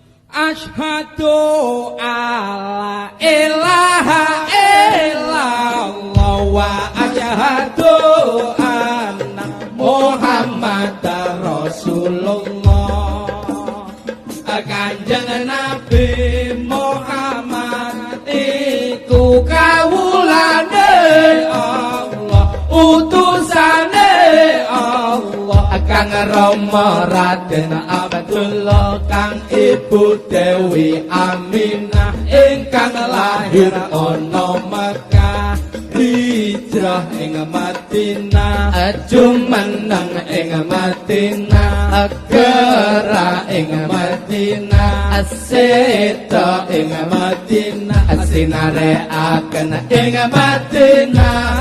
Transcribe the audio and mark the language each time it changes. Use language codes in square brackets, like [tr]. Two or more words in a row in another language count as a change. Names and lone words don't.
[ar] أشهد أن لا إله إلا الله وأشهد أن محمدا رسول الله. [jv] Kanjeng Nabi Muhammad iku kawulane Allah, utusane Allah. Kang Rama Raden Abdullah, kang Ibu Dewi Aminah, ingkang lahir ana Mekah, hijrah ing Madinah, jumeneng ing Madinah, gerah ing Madinah, aseta ing Madinah, sinarekaken ing Madinah.